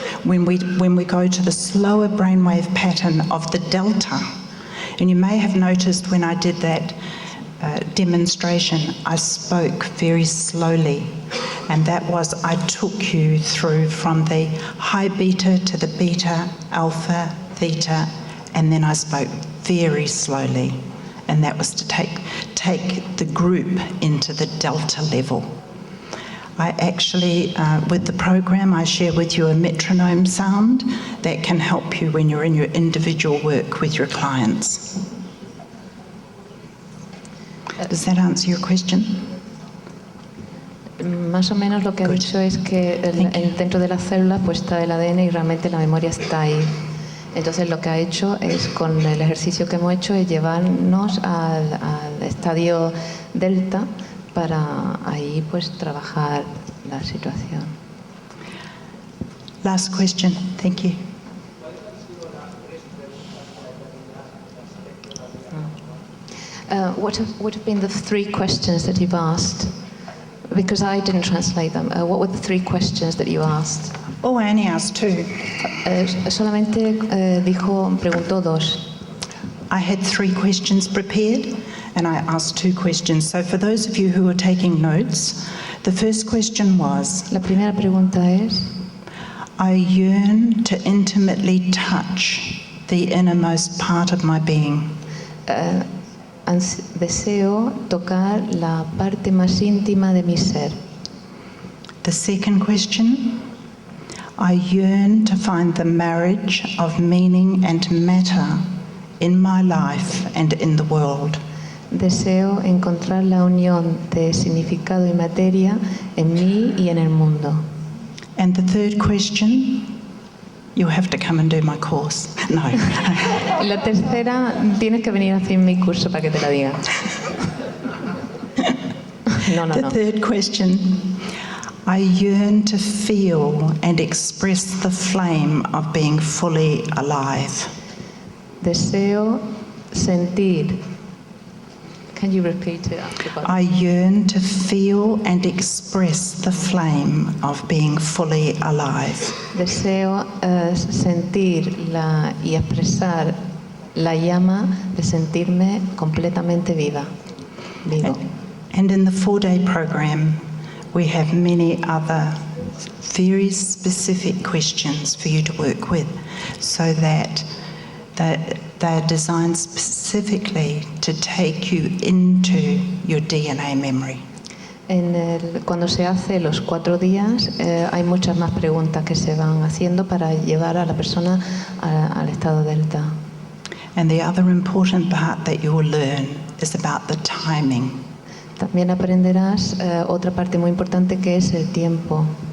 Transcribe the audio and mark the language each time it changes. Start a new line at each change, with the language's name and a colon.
English: When we go to the slower brainwave pattern of the delta, and you may have noticed when I did that demonstration, I spoke very slowly, and that was I took you through from the high beta to the beta, alpha, theta, and then I spoke very slowly, and that was to take the group into the delta level. I actually, with the program, I share with you a metronome sound that can help you when you're in your individual work with your clients. Does that answer your question?
Spanish: Más o menos lo que ha dicho es que dentro de las células pues está el ADN y realmente la memoria está ahí. Entonces lo que ha hecho es, con el ejercicio que hemos hecho, es llevarnos al estadio delta para ahí pues trabajar la situación.
English: Last question. Thank you. What have been the 3 questions that you've asked? Because I didn't translate them. What were the 3 questions that you asked? Oh, I only asked 2.
Spanish: Solamente preguntó 2.
English: I had 3 questions prepared and I asked 2 questions. So for those of you who are taking notes, the first question was,
Spanish: La primera pregunta es,
English: I yearn to intimately touch the innermost part of my being.
Spanish: Deseo tocar la parte más íntima de mi ser.
English: The second question, I yearn to find the marriage of meaning and matter in my life and in the world.
Spanish: Deseo encontrar la unión de significado y materia en mí y en el mundo.
English: And the third question, you'll have to come and do my course. No.
Spanish: La tercera, tienes que venir a hacer mi curso para que te la diga. No.
English: The third question, I yearn to feel and express the flame of being fully alive.
Spanish: Deseo sentir.
English: Can you repeat it? I yearn to feel and express the flame of being fully alive.
Spanish: Deseo sentir y expresar la llama de sentirme completamente viva. Vivo.
English: And in the 4-day program, we have many other very specific questions for you to work with, so that they're designed specifically to take you into your DNA memory.
Spanish: Cuando se hace los 4 días, hay muchas más preguntas que se van haciendo para llevar a la persona al estado delta.
English: And the other important part that you will learn is about the timing.
Spanish: También aprenderás otra parte muy importante, que es el tiempo.